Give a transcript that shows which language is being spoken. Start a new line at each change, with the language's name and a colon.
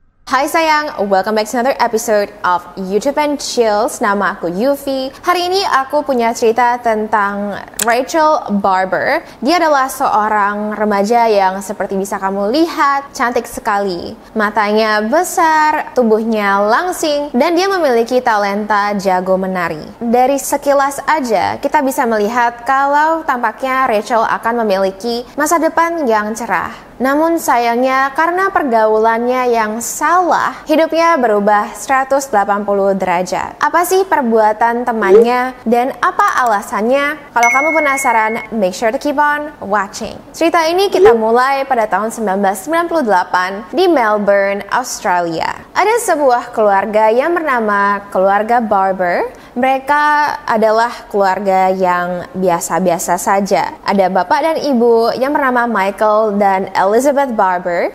Indonesian: Hai sayang,
English: welcome back to another episode of YouTube and Chills.
Indonesian: Nama aku Yufi. Hari ini aku punya cerita tentang Rachel Barber. Dia adalah seorang remaja yang seperti bisa kamu lihat, cantik sekali. Matanya besar, tubuhnya langsing, dan dia memiliki talenta jago menari. Dari sekilas aja, kita bisa melihat kalau tampaknya Rachel akan memiliki masa depan yang cerah. Namun sayangnya karena pergaulannya yang salah, hidupnya berubah 180 derajat. Apa sih perbuatan temannya dan apa alasannya? Kalau kamu penasaran,
English: make sure to keep on watching.
Indonesian: Cerita ini kita mulai pada tahun 1998 di Melbourne, Australia. Ada sebuah keluarga yang bernama keluarga Barber. Mereka adalah keluarga yang biasa-biasa saja. Ada bapak dan ibu yang bernama Michael dan Elizabeth Barber.